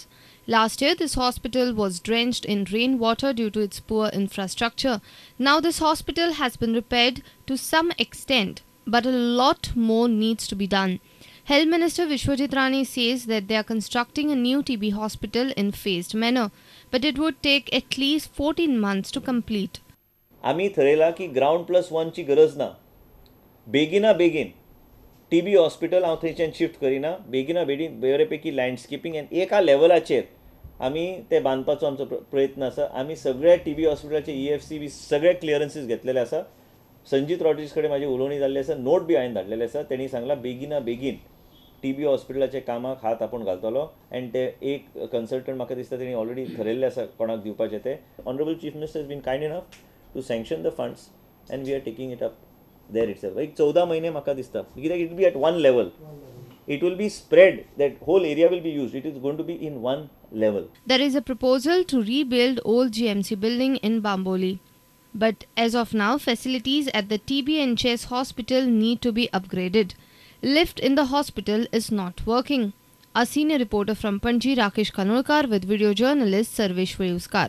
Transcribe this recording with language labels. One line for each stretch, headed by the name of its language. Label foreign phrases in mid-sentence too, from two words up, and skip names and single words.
English: Last year, this hospital was drenched in rainwater due to its poor infrastructure. Now, this hospital has been repaired to some extent, but a lot more needs to be done. Health Minister Vishwajit Rane says that they are constructing a new TB hospital in phased manner, but it would take at least 14 months to complete.
Konkani: आम्ही ठरयला की
English: ground plus 1
Konkani: ची गरज ना. बेगिना बेगीन TB हॉस्पिटल हांव थंयच्यान शिफ्ट करिना. बेगिना बेगीन बरेपैकी लँडस्केपिंग आनी एका लेवलाचेर आमी ते बांदपाचो आमचो प्रयत्न आसा. आमी सगळ्या TB हॉस्पिटलाचे EFC बी सगळे क्लियरन्सीस घेतलेले आसा. संजीत रॉड्रीज कडेन म्हाजी उलोवणी जाल्ली आसा. नोट बी हांवें धाडलेले आसा. तेणी सांगला बेगिना बेगीन TB हॉस्पिटलाचे कामाक हात आपूण घालतलो आनी ते एक कन्सल्टंट म्हाका दिसता तेणी ऑलरेडी ठरयल्ले आसा कोणाक दिवपाचे ते.
English: Honourable Chief Minister has been kind enough to sanction the funds and we are taking it up there itself.
Konkani: एक 14 महिने म्हाका दिसता कित्याक
English: it be at one level. It will be spread, that whole area will be used. It is going to be in one level. There is a proposal to rebuild old GMC building in Bamboli. But as of now, facilities at the TB and Chest hospital need to be upgraded. Lift in the hospital is not working. A senior reporter from Panji, Rakesh Kanolkar, with video journalist Sarvesh Vayuskar.